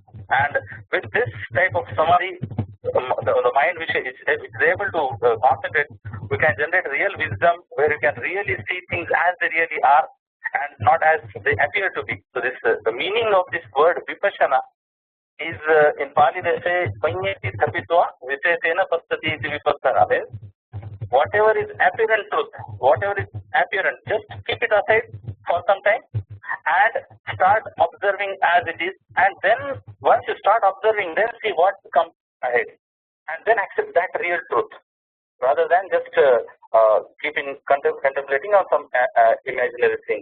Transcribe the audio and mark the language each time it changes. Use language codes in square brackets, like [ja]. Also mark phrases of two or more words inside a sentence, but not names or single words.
[en] And with this type of samadhi, the mind which is able to concentrate, we can generate real wisdom where you can really see things as they really are and not as they appear to be. So this the meaning of this word vipassana is in Pali they say [pi] panyeti thapitva visesena pasthati iti vipassana, [en] means whatever is apparent truth, whatever is apparent, just keep it aside for some time and start observing as it is, and then once you start observing, then see what comes ahead, and then accept that real truth rather than just contemplating on some imaginary things.